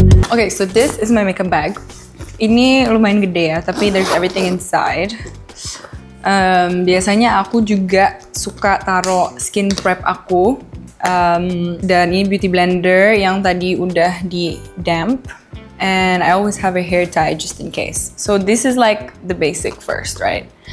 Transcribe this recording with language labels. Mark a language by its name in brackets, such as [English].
[English] Okay, so this is my makeup bag. [Indonesian] Ini lumayan gede ya, tapi [English] there's everything inside. [Indonesian] Biasanya aku juga suka taruh skin prep aku. Dan ini beauty blender yang tadi udah di damp. [English] And I always have a hair tie just in case. So this is like the basic first, right?